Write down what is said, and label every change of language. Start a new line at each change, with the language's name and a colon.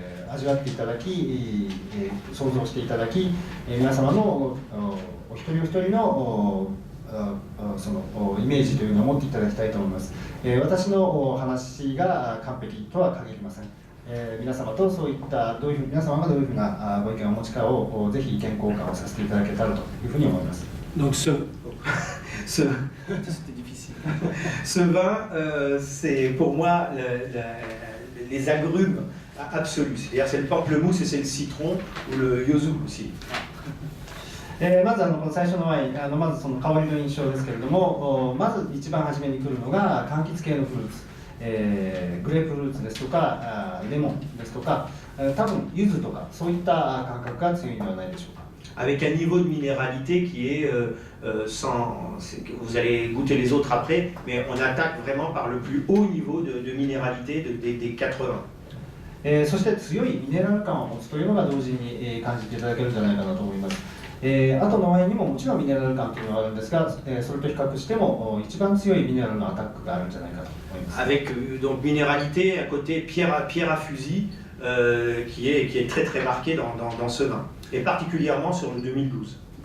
Japanese: 味わっていただき、想像していただき、皆様のお一人お一人のそのイメージというのを持っていただきたいと思います。私の話が完璧とは限りません。皆様とそういった皆様がどういうふうなご意見をお持ちかをぜひ意見交換をさせていただけたらというふうに思います。
French: Donc c'était difficile. Ce vin, c'est pour moi les agrumes absolus. C'est-à-dire c'est le pamplemousse et c'est le citron ou le yuzu aussi.
Japanese: まずこの最初のワイン、まずその香りの印象ですけれども、まず一番初めに来るのが柑橘系のフルーツ、グレープフルーツですとかレモンですとか、多分柚子とかそういった感覚が強いのではないでしょうか。
French: Avec un niveau de minéralité qui est sans. Vous allez goûter les autres après, mais on attaque vraiment par le plus haut niveau de minéralité des 80.
Japanese: そして強いミネラル感を持つというのが同時に感じていただけるんじゃないかなと思います。後のワインにももちろんミネラル感というのがあるんですが、それと比較しても一番強いミネラルのアタックがあるんじゃないかと思います。
French: Avec donc minéralité, à côté pierre à fusil, qui est très très marqué dans ce vin, et particulièrement sur le 2012.